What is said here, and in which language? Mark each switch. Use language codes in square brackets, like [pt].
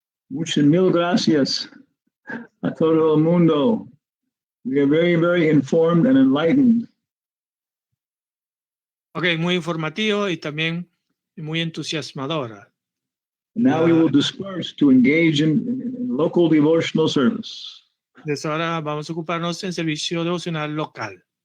[es] Muchas mil gracias a todo el mundo. [en] We are very, very informed and enlightened. [es] Ok, muy informativo y también muy entusiasmadora. [en] Now we will disperse to engage in local devotional service. [es] Desde ahora vamos a ocuparnos en servicio devocional local.